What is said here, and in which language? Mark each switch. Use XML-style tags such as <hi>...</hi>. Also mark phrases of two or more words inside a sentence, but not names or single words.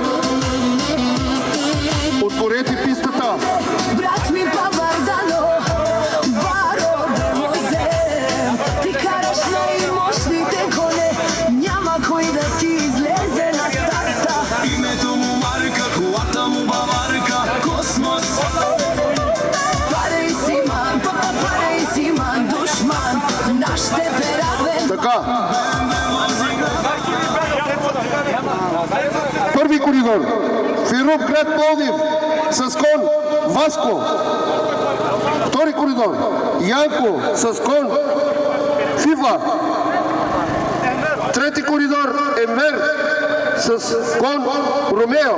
<bg>Отворете пистата. Брат ми Бабардано, баро да возем. Ти караш най-мощните коне, няма кой да ти излезе на старта. Името му марка, колата му баварка, космос.</bg> <rom>Парей си ман, душман, наш те перавен.</rom> <bg>Така. Първи коридор. Феруб, град Пловдив. С кон Васко. Втори коридор. Янко с кон Фивла. Трети коридор Емер с кон Ромео.</bg>